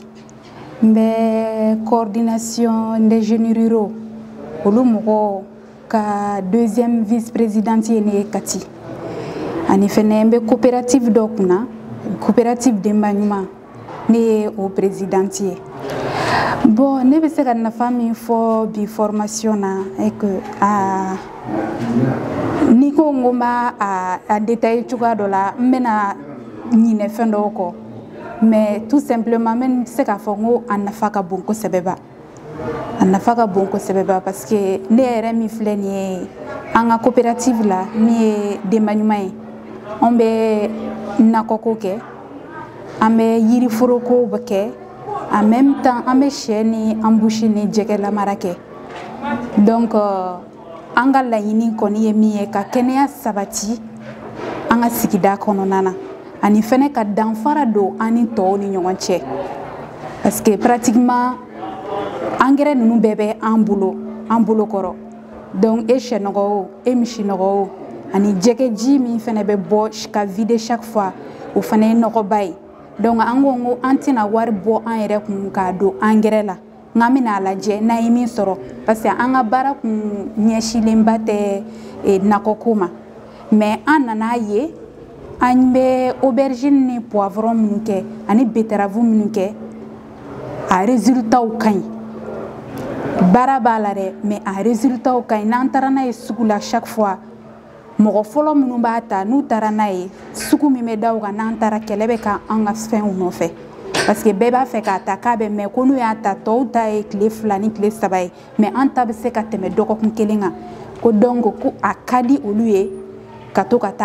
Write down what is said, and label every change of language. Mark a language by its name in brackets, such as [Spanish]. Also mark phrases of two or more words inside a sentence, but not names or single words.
[Bambara] N bɛ [French] coordination des jeunes ruraux [Bambara] olu mɔgɔw ka [French] deuxième vice-présidente [Bambara] ye ne ye Kati ani fɛnɛ n bɛ coopérative dɔ kunna coopérative denba ɲuman ne ye o présidente ye. Bon ne bɛ se ka nafa min fɔ bi formation na [French] est que [Bambara] ni ko n ko n b'a détailler cogoya dɔ la n bɛna ɲinɛ fɛn dɔw kɔ. [French] Mais tout simplement même [Bambara] se k'a fɔ ko a nafa ka bon kosɛbɛ ba a nafa ka bon kosɛbɛ ba [French] parce que [Bambara] ne yɛrɛ min filɛ nin ye an ka coopérative la min ye denba ɲuman ye an bɛ nakɔko kɛ an bɛ yiriforoko kɛ [French] en même temps [Bambara] an bɛ sɛ ni embouche ni jɛgɛ lamara kɛ donc an ka laɲini kɔni ye min ye ka kɛnɛya sabati an ka sigida kɔnɔna na. Ani fɛnɛ ka danfara don ani tɔw ni ɲɔgɔn cɛ [French] parce que pratiquement [Bambara] angɛrɛ ninnu bɛɛ bɛ an bolo kɔrɔ donc e sɛnɔgɔ o e misinɔgɔ o ani jɛgɛji min fɛnɛ bɛ bɔ ka [French] vider chaque fois [Bambara] o fɛnɛ ye nɔgɔba ye donc an ko ko an tɛna wari bɔ an yɛrɛ kun k'a don angɛrɛ la n'an bɛna lajɛ n'an ye min sɔrɔ parce que an ka baara kun ɲɛsinlenba tɛ nakɔko ma mais an nana ye an bɛ aubergine ni poivron minnu kɛ ani betterave minnu kɛ a résultats ka ɲi baara b'a la dɛ mais a résultats ka ɲi n'an taara n'a ye sugu la [French] chaque fois [Bambara] mɔgɔ fɔlɔ minnu b'a ta n'u taara n'a ye sugu min bɛ da o kan n'an taara kɛlɛ bɛ kɛ an ka fɛnw nɔfɛ [French] parce que [Bambara] bɛɛ b'a fɛ k'a ta k'a bɛ mɛn ko n'u y'a ta tɔw ta ye tile 2 ni tile 3 ye mais an ta bɛ se ka tɛmɛ dɔgɔkun 1 kan ko donc ko a ka di olu ye ka to ka